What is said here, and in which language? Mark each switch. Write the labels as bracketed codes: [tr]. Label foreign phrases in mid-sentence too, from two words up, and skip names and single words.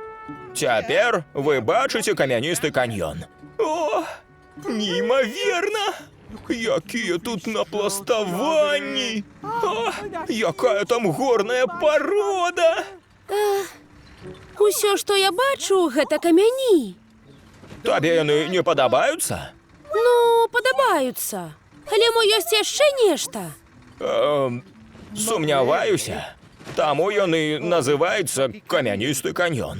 [uk] Тепер ви бачите кам'янистий каньйон. О, неймовірно! Які тут напластовані! О, яка там горна порода! [be] Усё, што я бачу, гэта камяні. Тобі яны не падабаюцца? Ну, падабаюцца. Але мо ёсць яшчэ нешта. Сумняваюся. Таму яны называюцца камяністы каньён.